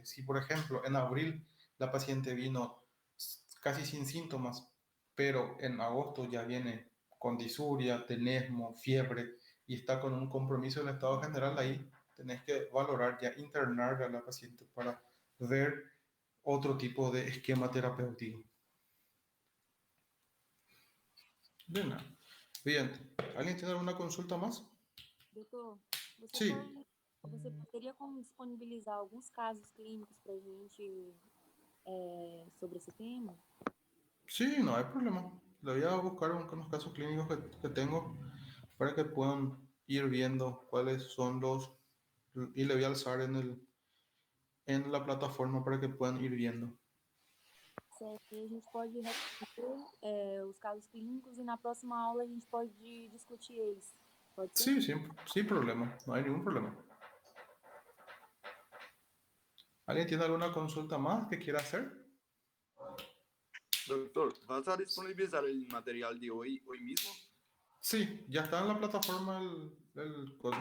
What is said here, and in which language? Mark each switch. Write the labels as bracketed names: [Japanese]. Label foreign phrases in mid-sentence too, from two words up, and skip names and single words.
[Spanish] Si, por ejemplo, en abril la paciente vino casi sin síntomas, pero en agosto ya viene con disuria, tenesmo, fiebre y está con un compromiso del estado general, ahí tenés que valorar ya internar a la paciente para ver otro tipo de esquema terapéutico. Bien, bien. ¿Alguien tiene alguna consulta más? [Portuguese] Doutor, você [Spanish] Sí, [Portuguese] pode, você poderia como disponibilizar alguns casos clínicos para a gente sobre esse tema? [Spanish] sí, no hay problema. Le voy a buscar unos casos clínicos que tengo para que puedan ir viendo cuáles son los y le voy a alzar en la plataforma para que puedan ir viendo. [Portuguese] Certo, e a gente pode responder os casos clínicos e na próxima aula a gente pode discutir eles. Pode ser? [Spanish] Sí, sin problema, no hay ningún problema. ¿Alguien tiene alguna consulta más que quiera hacer? Doctor, ¿vas a disponibilizar el material de hoy mismo? Sí, ya está en la plataforma el coso.